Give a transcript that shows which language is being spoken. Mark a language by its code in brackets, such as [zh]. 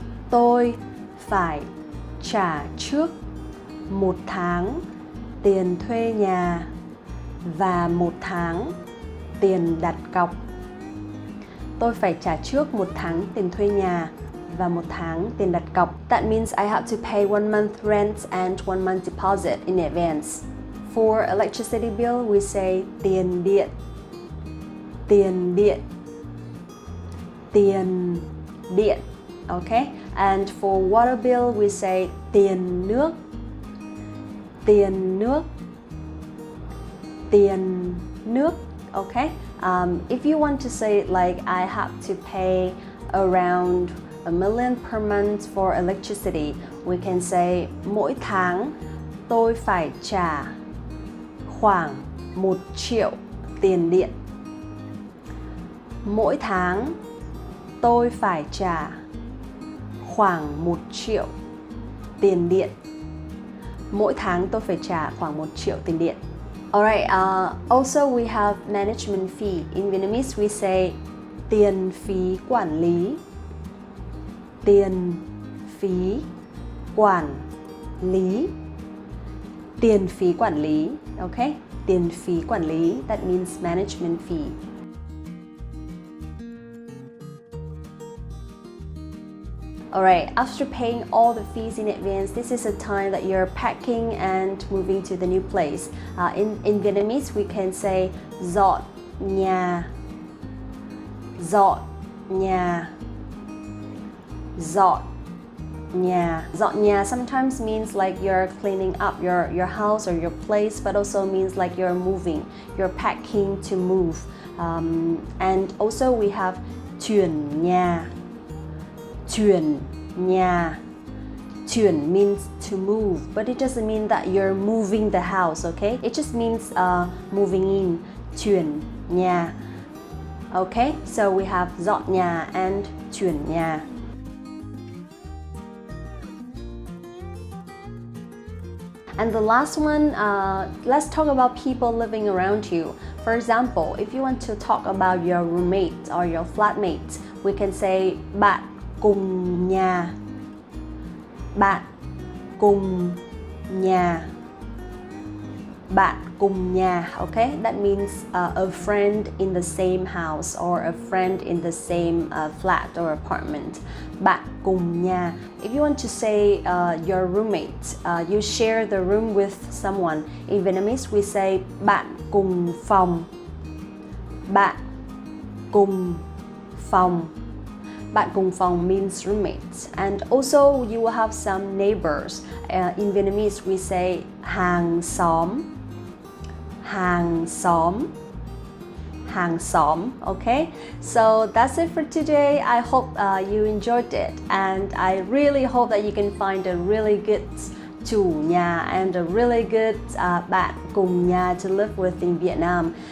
[vi] Tôi phải trả trước 1 tháng tiền thuê nhà và 1 tháng tiền đặt cọc. Tôi phải trả trước 1 tháng tiền thuê nhà và 1 tháng tiền đặt cọc. [en] That means I have to pay 1 month rent and 1 month deposit in advance. For electricity bill, we say [vi] tiền điện. Tiền điện. Tiền điện. [en] Okay? And for water bill, we say [vi] tiền nước. Tiền nước. Tiền nước. Okay? [en] If you want to say it like I have to pay around $1 million per month for electricity, we can say [vi] mỗi tháng tôi phải trả khoảng 1 triệu tiền điện. Mỗi tháng tôi phải trả khoảng 1 triệu tiền điện. Mỗi tháng tôi phải trả khoảng 1 triệu tiền điện. [en] Alright, also we have management fee. In Vietnamese we say [vi] tiền phí quản lý. Tiền phí quản lý. Tiền phí quản lý. Okay? Tiền phí quản lý. [en] That means management fee. Alright, after paying all the fees in advance, this is the time that you're packing and moving to the new place. In Vietnamese, we can say [vi] dọn nhà. Dọn nhà. Dọn nhà. Dọn nhà [en] sometimes means like you're cleaning up your house or your place, but also means like you're moving. You're packing to move. And also we have [vi] chuyển nhà. Chuyển nhà. [en] Chuyển means to move, but it doesn't mean that you're moving the house, okay? It just means moving in. [vi] Chuyển nhà. [en] Okay, so we have [vi] dọn nhà [en] and [vi] chuyển nhà. [en] And the last one, let's talk about people living around you. For example, if you want to talk about your roommate or your flatmate, we can say [vi] bạn cùng nhà. Bạn cùng nhà. Bạn cùng nhà, okay? [en] That means a friend in the same house or a friend in the same flat or apartment. [vi] Bạn cùng nhà. [en] If you want to say your roommate, you share the room with someone. In Vietnamese, we say [vi] bạn cùng phòng. Bạn cùng phòng. Bạn cùng phòng [en] means roommates. And also you will have some neighbors. In Vietnamese, we say [vi] hàng xóm. Hàng xóm. Hàng xóm, [en] okay? So that's it for today. I hope you enjoyed it, and I really hope that you can find a really good [vi] chủ nhà [en] and a really good [vi] bạn cùng nhà [en] to live with in Vietnam.